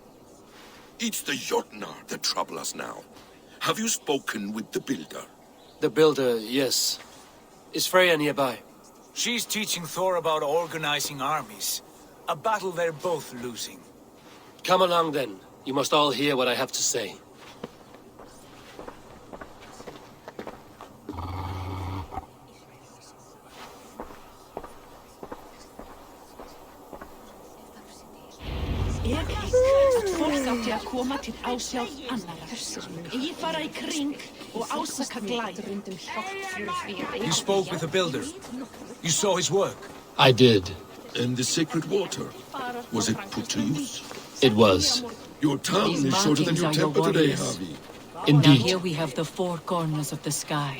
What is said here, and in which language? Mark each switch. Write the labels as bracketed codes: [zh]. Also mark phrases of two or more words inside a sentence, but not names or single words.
[en] It's the Jotnar that trouble us now. Have you spoken with the Builder? The Builder, yes. Is Freya nearby? She's teaching Thor about organizing armies. A battle they're both losing. Come along then. You must all hear what I have to say. [is] Átti að koma til ásjár annarra. Ég fara í kring og ásaka glæp. [en] You spoke with the Builder. You saw his work. I did. And the sacred water, was it put to use? It was. Your tongue is shorter than your temper today, Javi. Indeed. Now here we have the four corners of the sky.